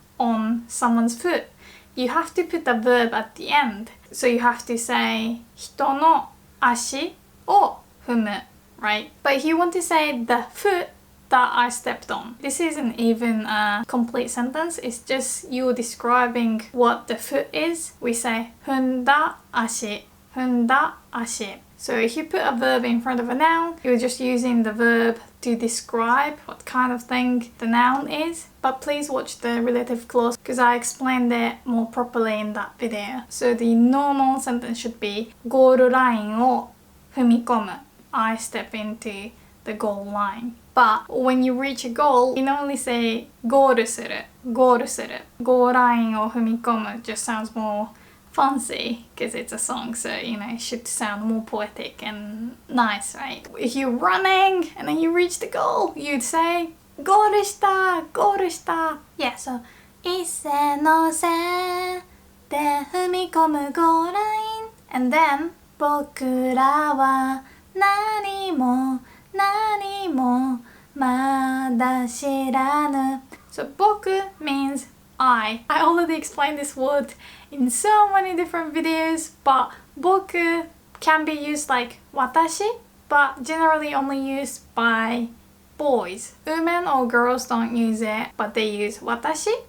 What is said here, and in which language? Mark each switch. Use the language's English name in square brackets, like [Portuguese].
[English] on someone's foot, you have to put a verb at the end. So you have to say [Japanese] 人の足を踏む, [English] right? But if you want to say the foot that I stepped on, this isn't even a complete sentence. It's just you describing what the foot is. We say [Japanese] 踏んだ足, 踏んだ足. [English] So if you put a verb in front of a noun, you're just using the verb to describe what kind of thing the noun is. But please watch the relative clause because I explained it more properly in that video. So the normal sentence should be [Japanese] ゴールラインを踏み込む. [English] I step into the goal line. But when you reach a goal, you normally say [Japanese] ゴールする, ゴールする. ゴールラインを踏み込む [English] just sounds more fancy because it's a song, so you know it should sound more poetic and nice, right? If you're running and then you reach the goal, you'd say [Japanese] ゴールした、ゴールした. [English] Yeah, so [Japanese] 一斉の線で踏み込むゴールライン [English] and then [Japanese] 僕らは何も何もまだ知らぬ. [English] So 僕 means I already explained this word in so many different videos, but 僕 can be used like 私, but generally only used by boys. Women or girls don't use it, but they use 私.